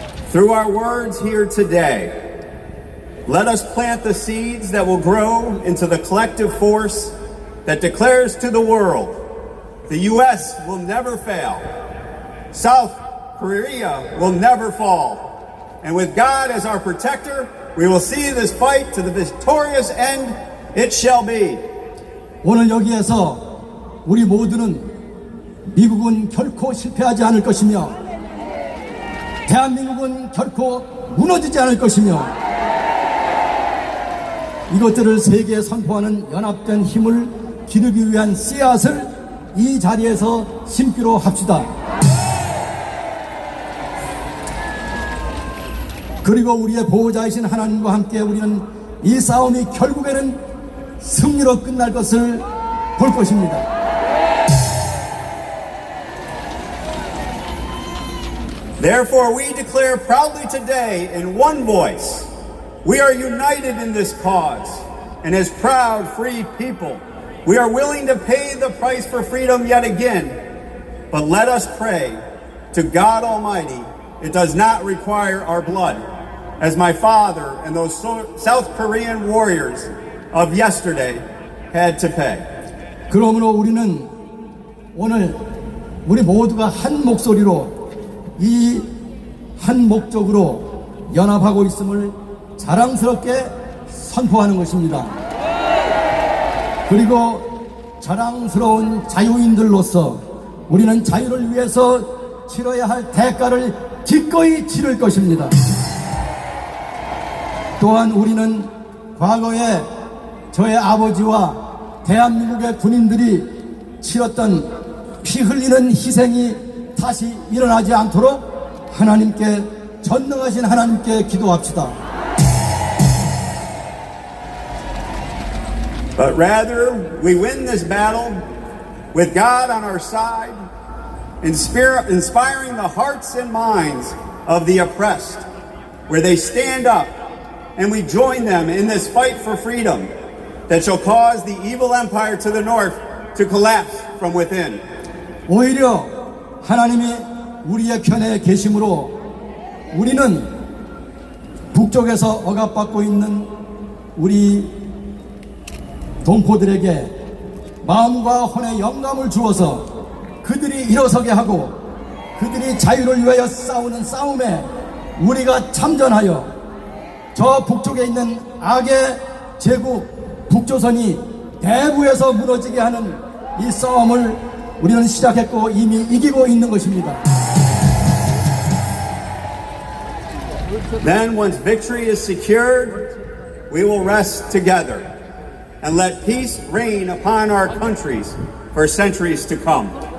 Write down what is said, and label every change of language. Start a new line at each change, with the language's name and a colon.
English: Through our words here today, let us plant the seeds that will grow into the collective force that declares to the world, the U.S. will never fail, South Korea will never fall, and with God as our protector, we will see this fight to the victorious end it shall be.
Korean: 오늘 여기에서 우리 모두는 미국은 결코 실패하지 않을 것이며 대한민국은 결코 무너지지 않을 것이며 이것들을 세계에 선포하는 연합된 힘을 기르기 위한 씨앗을 이 자리에서 심기로 합시다. 그리고 우리의 보호자이신 하나님과 함께 우리는 이 싸움이 결국에는 승리로 끝날 것을 볼 것입니다.
English: Therefore, we declare proudly today in one voice, we are united in this cause, and as proud, free people, we are willing to pay the price for freedom yet again. But let us pray to God Almighty, it does not require our blood, as my father and those South Korean warriors of yesterday had to pay.
Korean: 그러므로 우리는 오늘 우리 모두가 한 목소리로 이 한 목적으로 연합하고 있음을 자랑스럽게 선포하는 것입니다. 그리고 자랑스러운 자유인들로서 우리는 자유를 위해서 치러야 할 대가를 기꺼이 치를 것입니다. 또한 우리는 과거에 저의 아버지와 대한민국의 군인들이 치렀던 피 흘리는 희생이 다시 일어나지 않도록 하나님께 전능하신 하나님께 기도합시다.
English: But rather, we win this battle with God on our side, inspiring the hearts and minds of the oppressed, where they stand up and we join them in this fight for freedom that shall cause the evil empire to the north to collapse from within.
Korean: 오히려 하나님이 우리의 편에 계심으로 우리는 북쪽에서 억압받고 있는 우리 동포들에게 마음과 혼의 영감을 주어서 그들이 일어서게 하고 그들이 자유를 위하여 싸우는 싸움에 우리가 참전하여 저 북쪽에 있는 악의 제국 북조선이 대부에서 무너지게 하는 이 싸움을 우리는 시작했고 이미 이기고 있는 것입니다.
English: Then once victory is secured, we will rest together and let peace reign upon our countries for centuries to come.